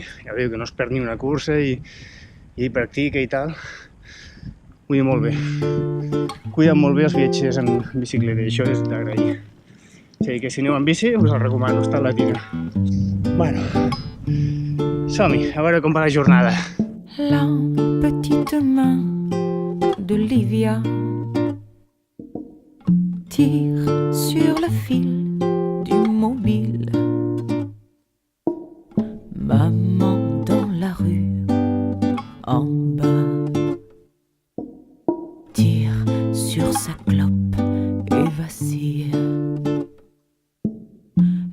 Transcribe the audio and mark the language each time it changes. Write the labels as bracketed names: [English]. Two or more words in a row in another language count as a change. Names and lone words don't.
[Catalan] Ja veieu que no es perd ni una cursa i hi practica i tal. Vull dir, molt bé. Cuiden molt bé els viatgers en bicicleta i això és d'agrair. O sigui que si aneu en bici us el recomano, Hostal Latina. Bueno, som-hi, a veure com va la jornada. [French] La petite main d'Olivia tire sur le fil du mobile. Maman dans la rue en bas tire sur sa clope et vacille.